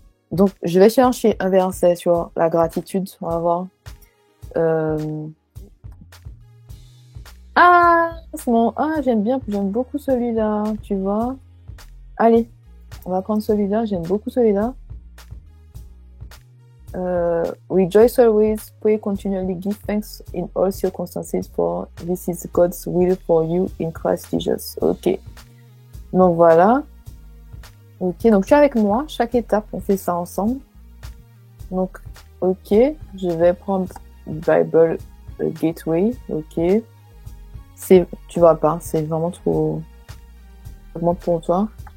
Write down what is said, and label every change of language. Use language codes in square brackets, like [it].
[fr] Donc, je vais chercher un verset sur la gratitude. On va voir. Euh... Ah, c'est mon... Ah, j'aime beaucoup celui-là, tu vois. Allez, on va prendre celui-là. J'aime beaucoup celui-là. [en] Rejoice always, pray continually, give thanks in all circumstances, for this is God's will for you in Christ Jesus. [fr] Ok. Donc voilà. Ok, donc tu es avec moi. Chaque étape, on fait ça ensemble. Donc, ok, je vais prendre Bible Gateway. Ok. Tu vois pas, c'est vraiment trop pour toi.